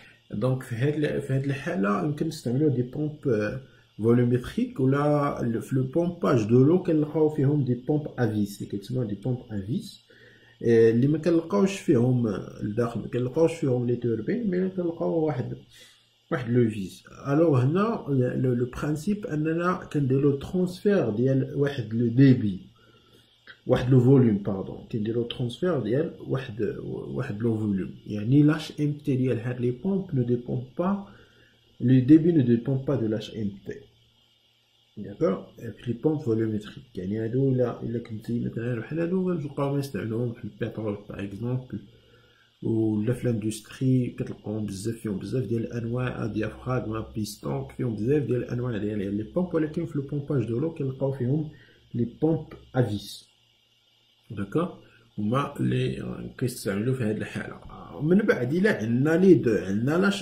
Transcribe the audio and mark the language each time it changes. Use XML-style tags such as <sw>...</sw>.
<ar>دونك في هاد الحاله يمكن نستعملو دي بومب فولوميتريك ولا في لو بومباج دو لو كنلقاو فيهم دي بومب افيس اللي كيتسموا دي بومب افيس اللي ما كنلقاوش فيهم الداخل ما كنلقاوش فيهم لي توربين مي كنلقاو واحد لو فيس. الوغ هنا لو برينسيپ اننا كنديرو ترانسفير ديال واحد لو ديبي واحد لو فوليوم باردون كنديرو ترانسفير ديال واحد لو فوليوم يعني لاش ام تي ديال هاد لي بومب نو ديبون با</ar> <fr>Le débit ne dépend pas de l'HMT. D'accord. Et puis les pompes volumétriques</fr> <ar>يعني هادو إلا كنتي مثلا بحال هادو غنبقاو نستعملوهم في البترول باغ اكزومبل ولا في لاندستري كتلقاوهم بزاف فيهم بزاف ديال الانواع ديافراغم بيستون فيهم بزاف ديال الانواع ديال لي بومب ولكن في لو بومباج دو لو كنلقاو فيهم لي بومب افيس داكوغ هما اللي كيستعملوا في هاد الحاله من بعد الا عندنا لي دو عندنا</ar>